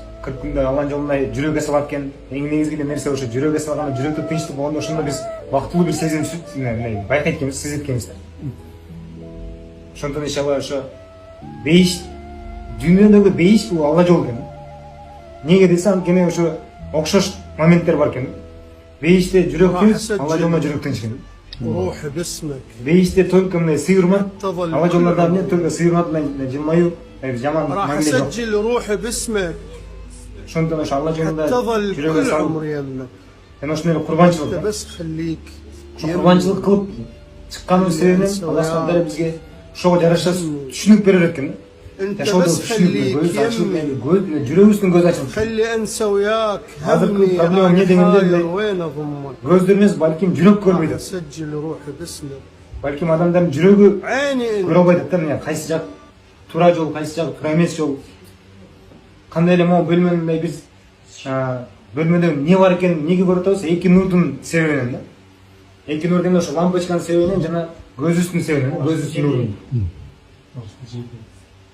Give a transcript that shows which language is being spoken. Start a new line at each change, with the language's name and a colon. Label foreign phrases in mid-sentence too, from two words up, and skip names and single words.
Kyrgyz: 40 күндө Алланын жолунда жүрөккө салат экен. Эң негизги нерсе ошо жүрөккө салганда жүрөктө тынчтык болгондо ошондо биз бактылуу бир сезим байкайт экенбиз, сезет экенбиз. Ошондон иншалла ошо бейиш, дүйнөдөгү бейиш бул Алла жолу экен. Неге десе, анткени ошо окшош моменттер бар экен. Бейиште жүрөк тынч, Алла жолунда жүрөк тынч экен.
Arabic: روح باسمك
Kyrgyz: Бейиште только мына сыйырмат, Алла жолунда эмне только сыйырмат менен жылмаюу, жаман
Arabic: راح
Kyrgyz: мамиле жок.
Arabic: اسجل روحي باسمك
Kyrgyz: Ошондон ошо Алла жолунда
Arabic: تظل
Kyrgyz: жүрөгө
Arabic: كل
Kyrgyz: салып,
Arabic: عمري يمك
Kyrgyz: мен ошондой курбанчылык,
Arabic: انت بس خليك
Kyrgyz: курбанчылык кылып чыкканыбыз себебинен Алла Субханаху бизге ошого жараша түшүнүк берет экен.
Arabic: انت
Kyrgyz: Ошондо
Arabic: بس
Kyrgyz: түшүнүк
Arabic: خليك
Kyrgyz: ачылып,
Arabic: يمي
Kyrgyz: жүрөгүбүздүн көзү ачылып.
Arabic: خلي انسى وياك هذا همي البروبلم انا يدي من حاير دل- وين اضمك
Kyrgyz: Көздөрүбүз балким жүрөк
Arabic: راح
Kyrgyz: көрбөйт.
Arabic: اسجل روحي باسمك
Kyrgyz: Балким адамдардын жүрөгү
Arabic: عيني
Kyrgyz: көрө
Arabic: انت
Kyrgyz: албайт да, эмне кайсы жак туура жол, кайсы жак туура эмес жол. Кандай эле могу бөлмөнүндө биз бөлмөдө эмне бар экенин эмнеге көрүп атабыз? Эки нурдун себебинен да. Эки нур дегенде ошо лампочканын себебинен жана көзүбүздүн себебинен, көзүбүздүн нурунун.